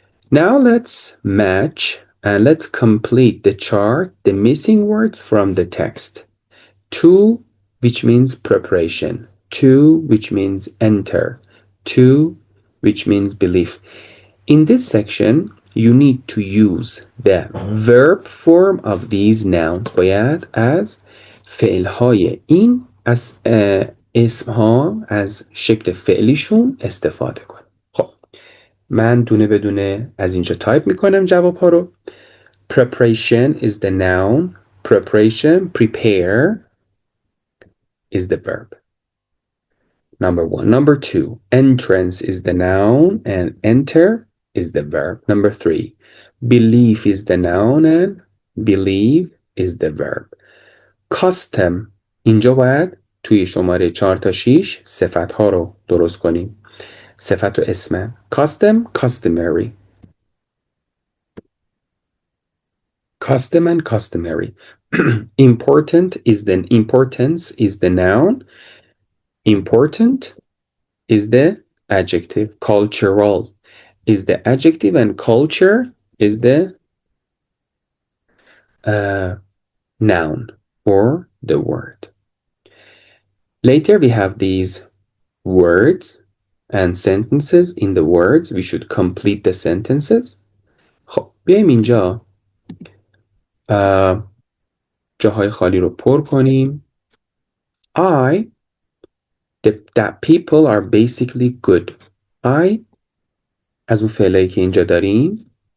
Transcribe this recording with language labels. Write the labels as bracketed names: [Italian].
[English] Now let's match and let's complete the chart, the missing words from the text. To, which means preparation. To, which means enter. To, which means belief. In this section, you need to use the verb form of these nouns. [Persian] باید از فعلهای این از اسمها از شکل فعلیشون استفاده کن. خب من دونه بدونه از اینجا تایپ میکنم جوابها رو. [English] Preparation is the noun. Preparation, prepare is the verb. Number 1. Number 2, entrance is the noun and enter is the verb. Number 3, belief is the noun and believe is the verb. [Persian] Custom, اینجا باید توی شماره 4 تا 6 صفت ها رو درست کنیم. صفت و اسم. [English] Custom, customary. Custom and customary. Important is the importance is the noun. Important is the adjective. Cultural is the adjective and culture is the noun or the word. Later we have these words and sentences. In the words we should complete the sentences. [Persian] خب بیایم اینجا جاهای خالی رو پر کنیم. [English] That people are basically good. [Persian] I از اون فعلایی که اینجا داریم.